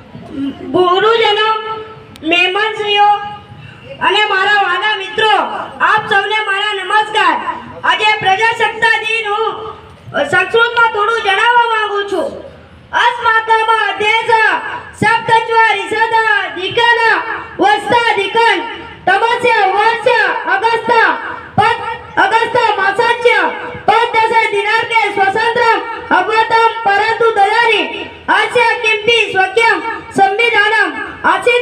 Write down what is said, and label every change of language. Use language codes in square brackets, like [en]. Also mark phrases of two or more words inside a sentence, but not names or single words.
[gu] ગુરુજનો, મહેમાનશ્રીઓ અને મારા વાલા મિત્રો, આપ સૌને મારા નમસ્કાર. આજે પ્રજાસત્તાક દિન હું સંસ્કૃતમાં થોડું જણાવવા માંગુ છું. [sa] अस्माकं देश सप्तचत्वारिंशत् वर्षाधिकं तमस्य वर्ष अगस्त मासस्य 15 दिनांके स्वातंत्र्यम् अभवत्, परन्तु तदानीं अस्य किमपि स्वकीयं संविधानम् आसीत्.